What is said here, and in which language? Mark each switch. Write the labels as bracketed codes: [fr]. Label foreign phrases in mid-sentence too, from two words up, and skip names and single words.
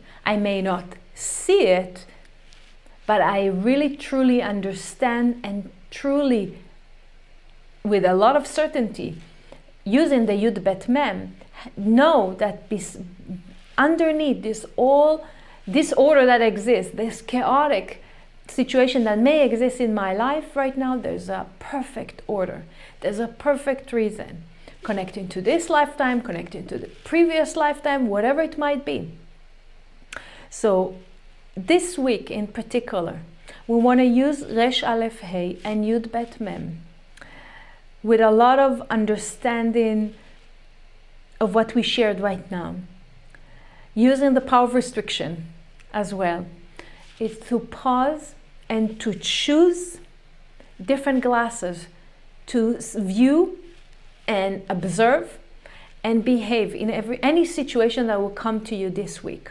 [en] I may not see it, but I really truly understand, and truly, with a lot of certainty, using the y.b.m, know that underneath this order that exists, this chaotic situation that may exist in my life right now, there's a perfect order. There's a perfect reason. Connecting to this lifetime, connecting to the previous lifetime, whatever it might be. So this week in particular, we want to use ר.א.ה and י.ב.מ with a lot of understanding of what we shared right now. Using the power of restriction as well. Is to pause and to choose different glasses to view and observe and behave in any situation that will come to you this week.